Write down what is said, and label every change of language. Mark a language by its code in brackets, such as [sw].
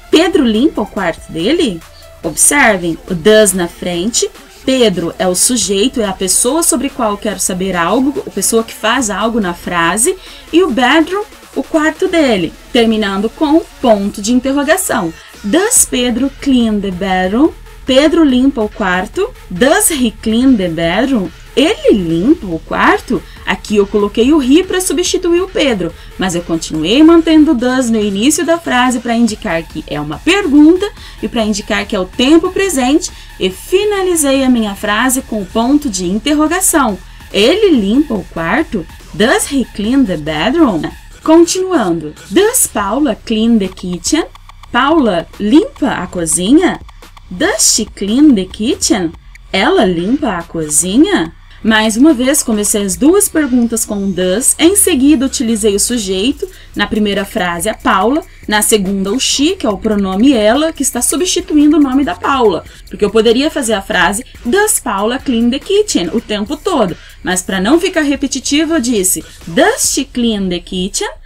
[pt] Pedro limpa o quarto dele? Observem, o does na frente. Pedro é o sujeito, é a pessoa sobre qual eu quero saber algo, a pessoa que faz algo na frase. E o bedroom, o quarto dele, terminando com ponto de interrogação. [en] Does Pedro clean the bedroom? [pt] Pedro limpa o quarto. [en] Does he clean the bedroom? [pt] Ele limpa o quarto? Aqui eu coloquei o he para substituir o Pedro, mas eu continuei mantendo o does no início da frase para indicar que é uma pergunta e para indicar que é o tempo presente e finalizei a minha frase com o ponto de interrogação. Ele limpa o quarto? [en] Does he clean the bedroom? [pt] Continuando. [en] Does Paula clean the kitchen? [pt] Paula limpa a cozinha? [en] Does she clean the kitchen? [pt] Ela limpa a cozinha? Mais uma vez, comecei as duas perguntas com does, em seguida utilizei o sujeito, na primeira frase a Paula, na segunda o she, que é o pronome ela, que está substituindo o nome da Paula, porque eu poderia fazer a frase [en] Does Paula clean the kitchen [pt] o tempo todo, mas para não ficar repetitivo eu disse [en] Does she clean the kitchen?